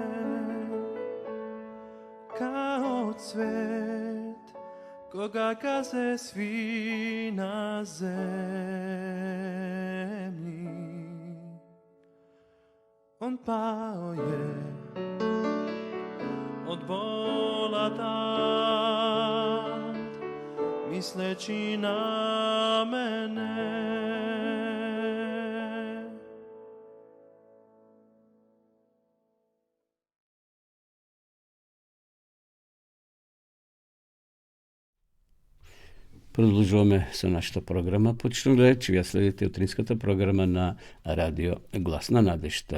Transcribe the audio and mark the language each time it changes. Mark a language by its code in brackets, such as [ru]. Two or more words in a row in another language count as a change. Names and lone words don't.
[sr] Kao cvet, koga gaze svi na zemlji. On pao je od bola tad, misleći na mene. [mk] Продолжуваме со нашата програма. Почнувам гледачи, ја следите утринската програма на радио Гласна надежта.